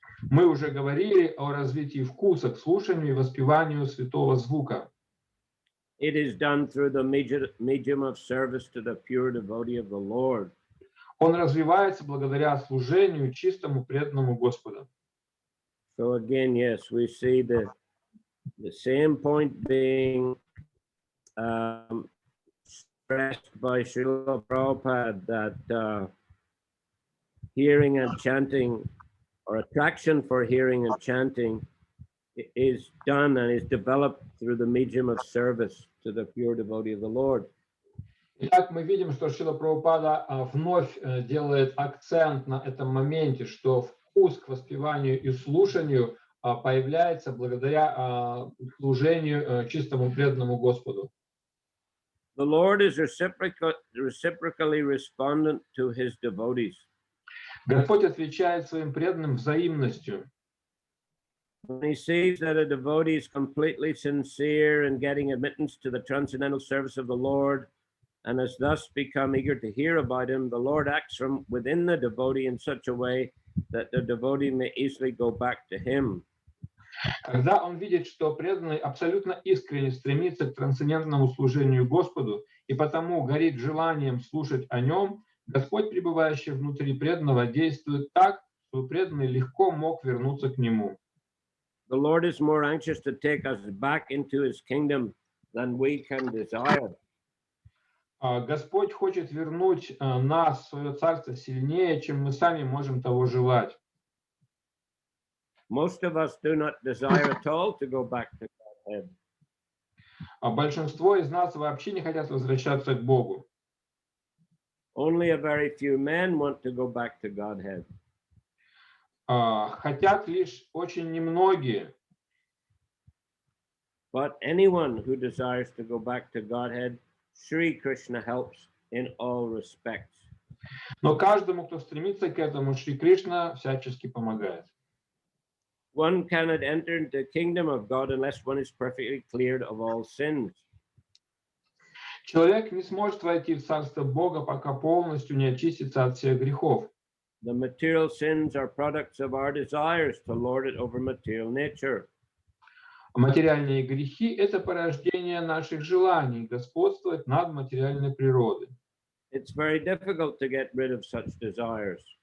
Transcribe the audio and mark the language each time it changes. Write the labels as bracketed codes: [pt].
[ru] Мы уже говорили о развитии вкуса к слушанию и воспеванию святого звука. [en] It is done through the medium of service to the pure devotee of the Lord. [ru] Он развивается благодаря служению чистому преданному Господу. [en] So again, yes, we see the same point being stressed by Srila Prabhupada, that hearing and chanting, or attraction for hearing and chanting, is done and is developed through the medium of service to the pure devotee of the Lord. [ru] Итак, мы видим, что Шрила Прабхупада вновь делает акцент на этом моменте, что вкус к воспеванию и слушанию появляется благодаря служению чистому преданному Господу. [en] The Lord is reciprocally respondent to his devotees. [ru] Господь отвечает своим преданным взаимностью. [en] When he sees that a devotee is completely sincere in getting admittance to the transcendental service of the Lord, and has thus become eager to hear about him, the Lord acts from within the devotee in such a way that the devotee may easily go back to him. [ru] Когда он видит, что преданный абсолютно искренне стремится к трансцендентному служению Господу и потому горит желанием слушать о нем, Господь, пребывающий внутри преданного, действует так, что преданный легко мог вернуться к нему. [en] The Lord is more anxious to take us back into his kingdom than we can desire. [ru] Господь хочет вернуть нас в свое царство сильнее, чем мы сами можем того желать. [en] Most of us do not desire at all to go back to Godhead. [ru] Большинство из нас вообще не хотят возвращаться к Богу. [en] Only a very few men want to go back to Godhead. [ru] Хотят лишь очень немногие. [en] But anyone who desires to go back to Godhead, Sri Krishna helps in all respects. [ru] Но каждому, кто стремится к этому, Шри Кришна всячески помогает. [en] One cannot enter into the kingdom of God unless one is perfectly cleared of all sins. [ru] Человек не сможет войти в царство Бога, пока полностью не очистится от всех грехов. [en] The material sins are products of our desires to lord it over material nature. [ru] Материальные грехи – это порождение наших желаний господствовать над материальной природой. [en] it's very difficult to get rid of such desires.